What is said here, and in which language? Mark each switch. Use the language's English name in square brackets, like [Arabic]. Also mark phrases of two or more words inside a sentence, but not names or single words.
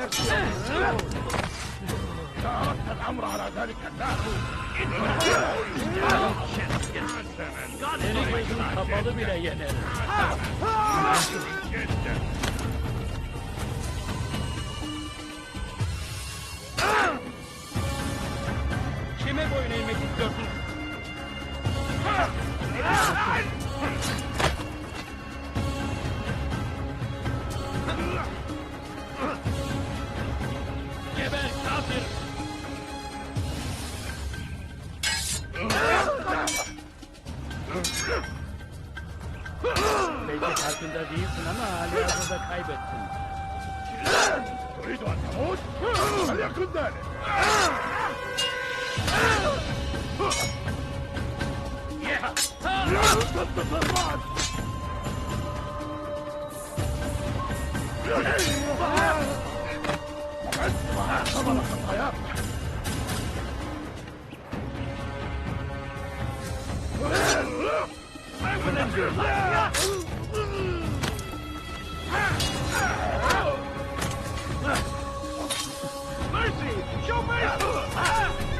[Arabic] تركت الأمر على ذلك الناس [Turkish] Kapalı bile yener. Kime boyun eğmek istiyorsun? Geber kafir! Belki farkında değilsin ama hali hazırda kaybettin. [Arabic] تريد أن تموت؟ فليكن ذلك ثمن خطاياك [English] Mercy! Show mercy!